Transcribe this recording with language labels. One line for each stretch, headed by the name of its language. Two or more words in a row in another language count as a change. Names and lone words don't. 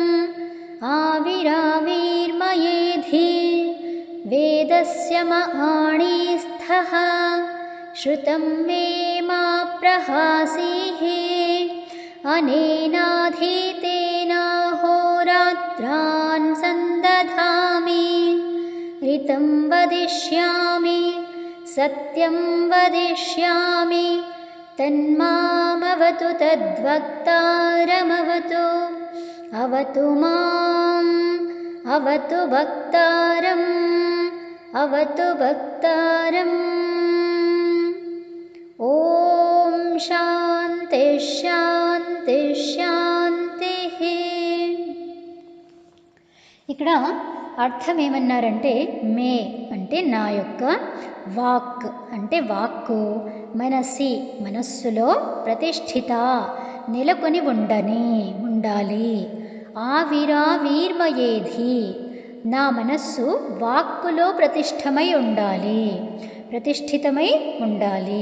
Sanskrit: ఆవిరావిర్మయేధి వేదస్య మహాణీస్థః శృతం మే మా ప్రహాసీః అనేనాధీతేనాహోరాత్రాన్ సందధామి ऋतं वदिष्यामि सत्यं वदिष्यामि तन्मामवतु तद्वक्तारमवतु अवतु माम् अवतु वक्तारम् अवतु वक्तारम्। ॐ शान्ति शान्ति शान्तिः।
Telugu: ఇక్కడ అర్థం ఏమన్నారంటే మే అంటే నా యొక్క వాక్ అంటే వాక్కు మనసి మనస్సులో ప్రతిష్ఠిత నెలకొని ఉండాలి. ఆవిరావిర్మయేధి నా మనస్సు వాక్కులో ప్రతిష్ఠితమై ఉండాలి.